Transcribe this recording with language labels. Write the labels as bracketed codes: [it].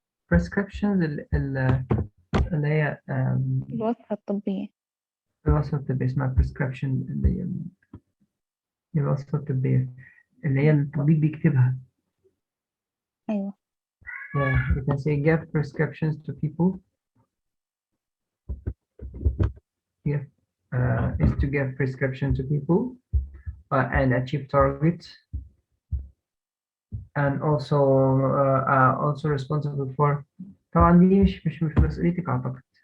[ar] Prescriptions اللي هي الوصفة الطبية. الوصفة الطبية اسمها prescription، اللي هي الوصفة الطبية اللي هي الطبيب بيكتبها. أيوة. [en] Yeah, you can say give prescriptions to people. Yeah, is to give prescription to people and achieve targets, and also responsible for. [ar] طبعا دي مش مسؤوليتك أعتقد.